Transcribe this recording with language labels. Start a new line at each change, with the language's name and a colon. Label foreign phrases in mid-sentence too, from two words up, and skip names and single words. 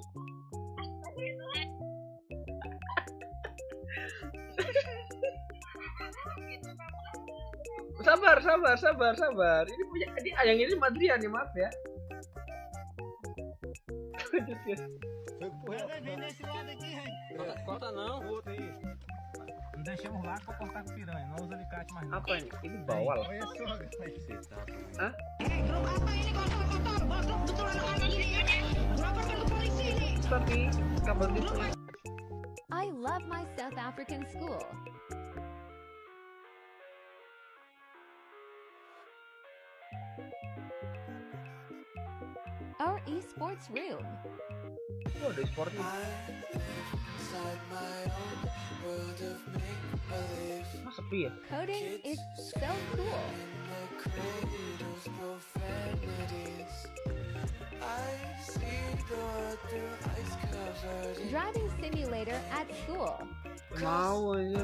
Indonesian: Sabar. Ini punya yang ini Madrian nih, maaf ya. Lanjut ya.
Portuguese: Deixamos lá pra cortar com piranha, não usa alicate mais não.
Indonesian: Apa ini? Ini bawal.
Portuguese: Olha só,
English: guys.
Indonesian: Hah? Tapi kabar gitu.
English: I love my South African school. Our esports room.
Indonesian: Oh, ada e-sportnya. Mas sepi ya?
English: Coding is so cool. Driving simulator at school.
Indonesian: Mau aja.